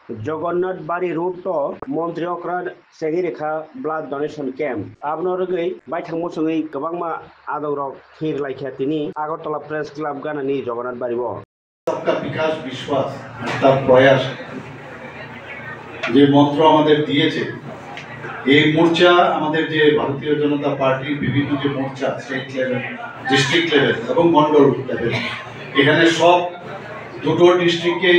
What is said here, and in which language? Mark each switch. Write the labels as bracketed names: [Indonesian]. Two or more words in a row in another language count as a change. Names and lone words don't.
[Kok Borok] जगन्नाथ बारी रोड तो मंत्री अक्रा सेगी रेखा [English] blood donation camp [Kok Borok] आपनो रगै बायथां मोसङै गोबां मा आदौराव हिर लाइखा तिनि आगरतला [English] press club [Kok Borok] गानानि जगन्नाथ बारिबो [Hindi] सबका विकास विश्वास [Bangla] তার প্রয়াস যে মন্ত্র আমাদের দিয়েছে এই মোর্চা আমাদের যে ভারতীয় জনতা পার্টির বিভিন্ন যে মোর্চা [English] state level district level [Bangla] এবং মন্ডল লেভেল এখানে সব দুটো ডিস্ট্রিক্টে